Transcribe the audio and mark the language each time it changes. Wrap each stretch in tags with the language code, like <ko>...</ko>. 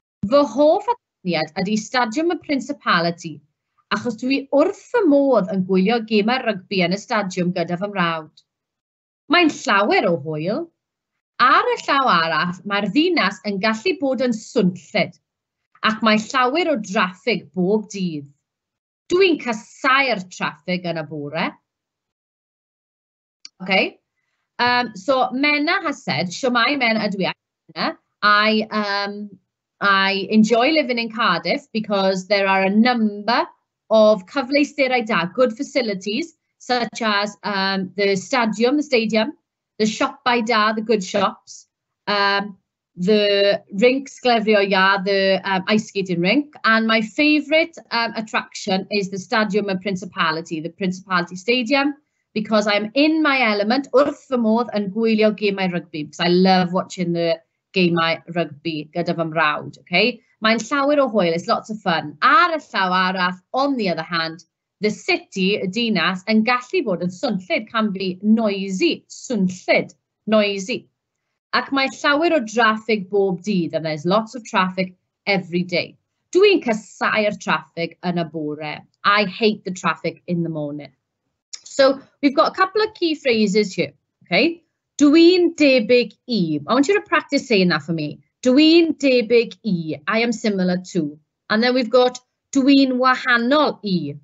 <cy>Fy hoff atyniad ydy stadiwm y Principality, achos dwi wrth fy modd yn gwylio gemau rygbi yn y stadiwm gyda fy mrawd. Mae'n llawer o hwyl. Ar y llaw arall, mae'r ddinas yn gallu bod yn swnllyd, ac mae llawer o draffig bob dydd. Dwi'n casau'r traffig yn y bore.</cy> <en>Okay. So Menna has said,</en> <cy>Siamai Menna ydw i.</cy> <en>I enjoy living in Cardiff because there are a number of</en> <cy>cyfleusterau da,</cy> <en>good facilities, such as the stadium, the</en> <cy>siopau da,</cy> <en>the good shops, the</en> <cy>rink sglefrio iâ,</cy> <en>the ice skating rink, and my favourite attraction is the Stadiwm y Principality, the Principality Stadium, because I'm in my element,</en> <cy>wrth fy modd yn gwylio gemau rygbi,</cy> <en>because I love watching the</en> <cy>gemau rygbi gyda fy mrawd,</cy> <en>okay?</en> <cy>Mae'n llawer o hwyl,</cy> <en>it's lots of fun.</en> <cy>Ar y llaw arall,</cy> <en>on the other hand, the city,</en> <cy>y dinas, yn gallu bod yn swnllyd,</cy> <en>can be noisy,</en> <cy>swnllyd, noisy. Ac mae llawer o draffig bob dydd,</cy> <en>and there's lots of traffic every day.</en> <cy>Dwi'n casau'r traffic yn y bore.</cy> <en>I hate the traffic in the morning. So we've got a couple of key phrases here, okay?</en> <cy>Dwi'n debyg I.</cy> <en>I want you to practice saying that for me.</en> <cy>Dwi'n debyg I.</cy> <en>I am similar to. And then we've got</en> <cy>dwi'n wahanol I.</cy>